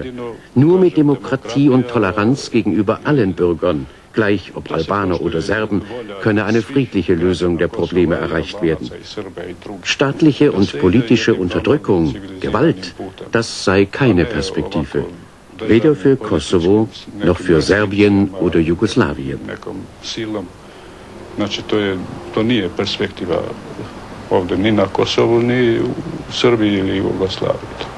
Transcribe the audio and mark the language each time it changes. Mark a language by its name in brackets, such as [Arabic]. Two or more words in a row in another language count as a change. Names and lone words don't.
[German] Nur mit Demokratie und Toleranz gegenüber allen Bürgern, gleich ob Albaner oder Serben, könne eine friedliche Lösung der Probleme erreicht werden. Staatliche und politische Unterdrückung, Gewalt, das sei keine Perspektive. Weder für Kosovo, noch für Serbien oder Jugoslawien. [Bosnian] Znači, to nije perspektiva ovdje ni na Kosovu, ni u Srbiji ili Jugoslaviji.